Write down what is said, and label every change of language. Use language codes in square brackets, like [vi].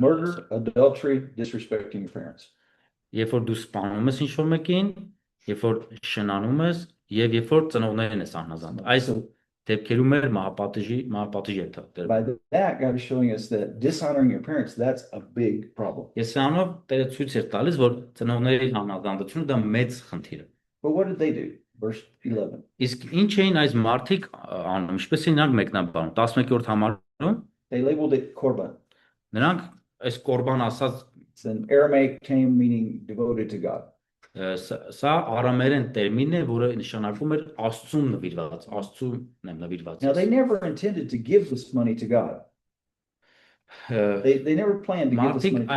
[en] Murder, adultery, disrespecting your parents. [hy] Երբ որ դու սպանում ես ինչ-որ մեկին, երբ որ շնանում ես եւ երբ որ ծնողներին ես անհազանգ։ Այս դեպքերում էր մահապատիժ է դրվել։ [en] By that, God is showing us that dishonoring your parents, that's a big problem. [hy] Ես սրանով Տերը ցույց էր տալիս, որ ծնողների անհազանգությունը դա մեծ խնդիր է։ [en] But what did they do? Verse 11. [hy] Իսկ ինչ էին այս մարդիկ անում, ինչպես էին նրանք մեկնաբանում 11-րդ համարում [en] They labeled it korban. [hy] նրանք այս կորբան ասած [en] It's an Aramaic term meaning devoted to God. [hy] սա արամերեն տերմին է, որը նշանակում էր Աստծուն նվիրված, Աստծուն նվիրված։ [en] Now, they never intended to give this money to God. They never planned to give this money to